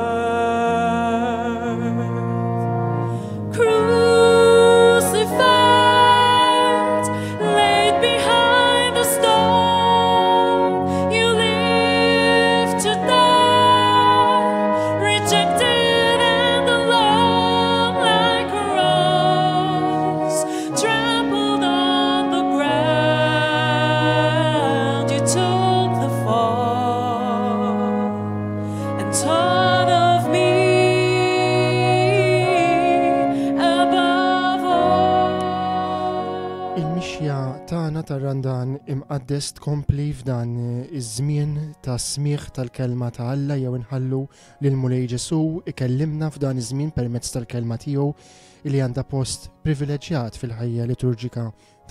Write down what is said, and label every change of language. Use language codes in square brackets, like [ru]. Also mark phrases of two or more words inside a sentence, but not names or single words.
[en] Crucified, laid behind a stone, you live to die, rejected and alone like a rose, trampled on the ground. You took the fall and taught of me above all. [mt] Il-mixja tagħna tar-Randan imqaddes tkompli f'dan iż-żmien ta' smigħ tal-kelma ta' Alla jew inħallu lil Mulej Ġesu ikellimna f'dan iż-żmien permezz tal-kelma tiegħu li għandha post privileġġjat fil-ħajja liturġika tal-Knisja.